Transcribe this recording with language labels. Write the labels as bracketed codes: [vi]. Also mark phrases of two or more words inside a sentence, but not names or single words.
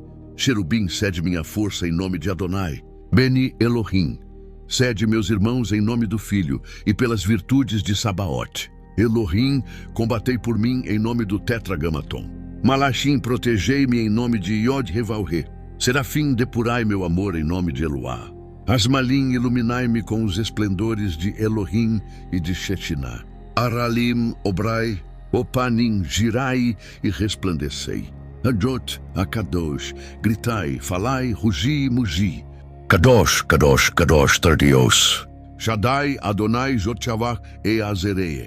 [pt] Cherubim, cede minha força em nome de Adonai. Beni Elohim, cede meus irmãos em nome do Filho e pelas virtudes de Sabaote. Elohim, combatei por mim em nome do Tetragamaton. Malachim, protegei-me em nome de Yod-Revalre. Serafim, depurai meu amor em nome de Eloá. Asmalim, iluminai-me com os esplendores de Elohim e de Shetinah. Aralim, obrai, Opanim, girai e resplandecei. Adot, Akadosh, gritai, falai, rugi, mugi. Kadosh, Kadosh, Kadosh, Tardios. Shaddai, Adonai, Jotchavah e Azereh.